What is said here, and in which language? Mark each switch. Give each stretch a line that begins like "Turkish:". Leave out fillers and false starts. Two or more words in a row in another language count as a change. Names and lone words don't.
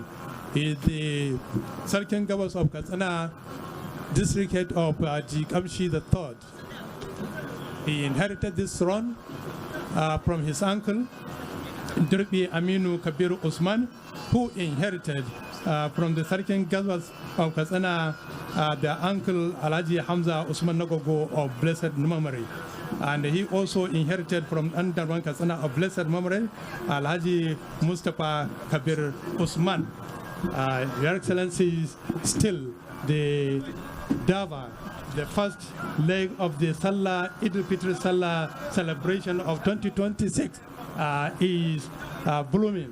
English: He is the Sarkin Gabas of Katsina, district head of G. Kamshi III. He inherited this throne from his uncle, Dirbi Aminu Kabir Usman, who inherited from the Sarkin Gabas of Katsina, their uncle Alhaji Hamza Usman Nagogo of blessed memory. And he also inherited from Andarwan Katsina of blessed memory, Alhaji Mustafa Kabir Usman. Your Excellencies, still the Dava, the first leg of the Sallah, Idul Fitr Sallah celebration of 2026 is blooming.